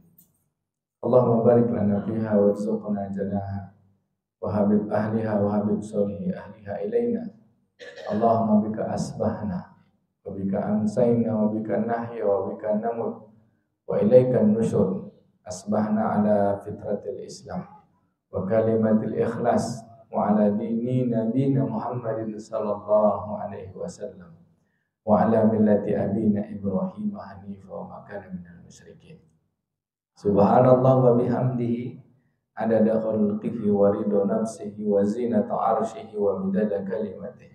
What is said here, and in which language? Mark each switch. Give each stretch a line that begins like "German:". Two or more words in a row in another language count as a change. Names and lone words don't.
Arabic: اللهم بارك لنا فيها وارزقنا جناها وحبب أهلها وحبب صالحي أهلها إلينا. اللهم بك أصبحنا وبك أمسينا وبك نحيا وبك نموت وإليك النشور. أصبحنا على فطرة الإسلام وكلمة الإخلاص وعلى دين نبينا محمد صلى الله عليه وسلم وعلى ملة أبينا إبراهيم حنيفا وما كان من المشركين. سبحان الله وبحمده عدد خلقه ورضا نفسه وزنة عرشه ومداد كلماته.